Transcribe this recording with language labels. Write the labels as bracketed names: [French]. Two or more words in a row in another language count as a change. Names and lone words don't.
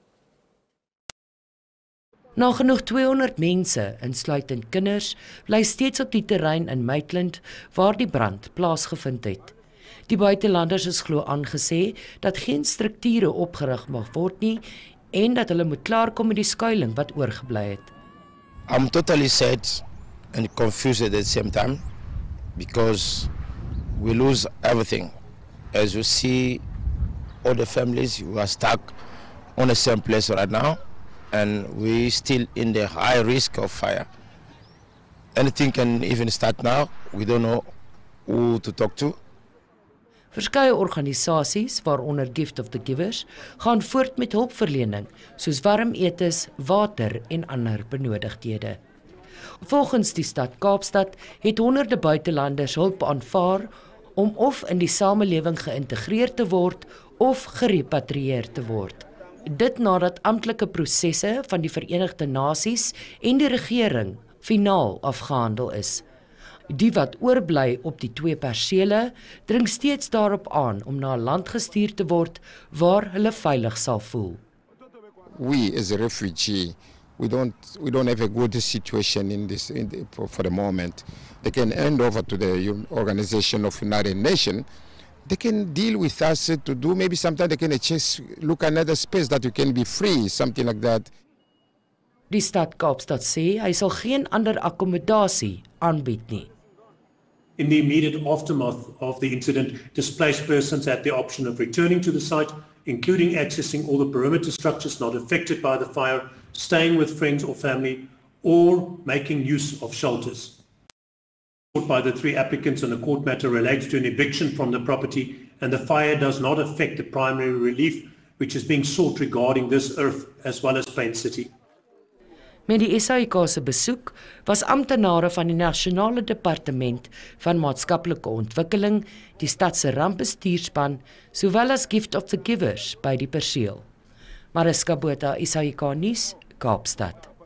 [Afrikaans] Nagenoeg 200 mense, insluitend kinders, bly steeds op die terrein in Maitland waar die brand plaasgevind het. Die buitelanders is glo aangesê dat geen strukture opgerig mag word nie en dat hulle moet klaarkom met die skuiling wat oorgebly het. [English] I'm totally sad and confused at the same time because we lose everything. As you see, all the families who are stuck on the same place right now. And we still in the high risk of fire. Anything can even start now. We don't know who to talk to. [Afrikaans] Verskeie organisasies, waaronder Gift of the Givers, gaan voort met hulpverlening, soos warm etes, water en ander benodigdhede. Volgens die stad Kaapstad het honderde buitelanders hulp aanvaar om of in die samelewing geïntegreer te word of gerepatrieer te word. Dit nadat amptelike prosesse van die Verenigde Nasies en die regering finaal afgehandel is. Die wat oorbly op die 2 persele dring steeds daarop aan om na 'n land gestuur te word waar hulle veilig sal voel. [English] We as a refugee, we don't have a good situation for the moment. They can hand over to the Organization of United Nations. They can deal with us to do maybe sometimes they can just look another space that you can be free, something like that. [Afrikaans] Die stad Kaapstad sê hy sal geen ander akkommodasie aanbied nie. [English] In the immediate aftermath of the incident, displaced persons had the option of returning to the site, including accessing all the perimeter structures not affected by the fire, staying with friends or family, or making use of shelters. By the 3 applicants, and the court matter relates to an eviction from the property, and the fire does not affect the primary relief which is being sought regarding this earth as well as Plain City. [Afrikaans] Met die SAIK se besoek was amptenare van die Nasionale Departement van Maatskaplike Ontwikkeling, die stad se rampbestuurspan, sowel as Gift of the Givers by die perseel. Mariska Botha, SAIK nuus, Kaapstad.